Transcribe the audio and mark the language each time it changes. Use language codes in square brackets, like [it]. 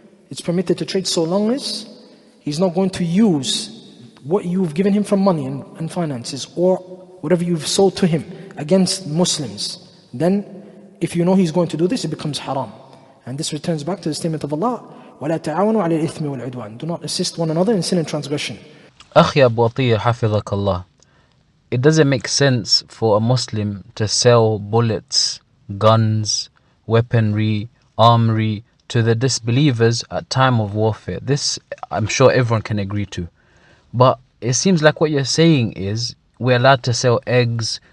[en] It's permitted to trade so long as he's not going to use what you've given him from money and finances, or whatever you've sold to him against Muslims. Then if you know he's going to do this, it becomes haram. And this returns back to the statement of Allah, [ar] وَلَا تَعَاوَنُوا عَلَى الْإِثْمِ وَالْعُدْوَانِ. [en] Do not assist one another in sin and transgression. [ar] أخي Abu Atiyya حفظك الله. [en] It doesn't make sense for a Muslim to sell bullets, guns, weaponry, armory to the disbelievers at time of warfare. This I'm sure everyone can agree to. But it seems like what you're saying is we're allowed to sell eggs,